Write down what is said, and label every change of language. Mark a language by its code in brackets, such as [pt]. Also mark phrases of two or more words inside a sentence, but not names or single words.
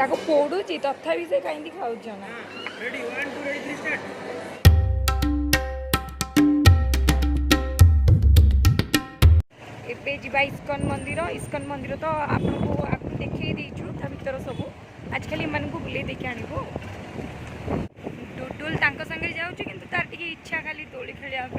[or] ପୋଡୁଛି ତଥାପି ସେ କାହିଁକି ଖାଉଛି ନା। [en] ready 1 2 ready 3 start. [or] ଏବେ ଯିବା ଇସ୍କନ ମନ୍ଦିର ତ ଆପଣଙ୍କୁ ଆଗରୁ ଦେଖେଇ ଦେଇଛୁ ତା ଭିତର ସବୁ। ଆଜିକାଲି ଏମାନଙ୍କୁ ବୁଲେଇ ଦେଇକି ଆଣିବୁ। ଡୁଡୁଲ ତାଙ୍କ ସାଙ୍ଗରେ ଯାଉଛି କିନ୍ତୁ ତାର ଟିକେ ଇଚ୍ଛା ଖାଲି ଦୋଳି ଖେଳିବା ପାଇଁ।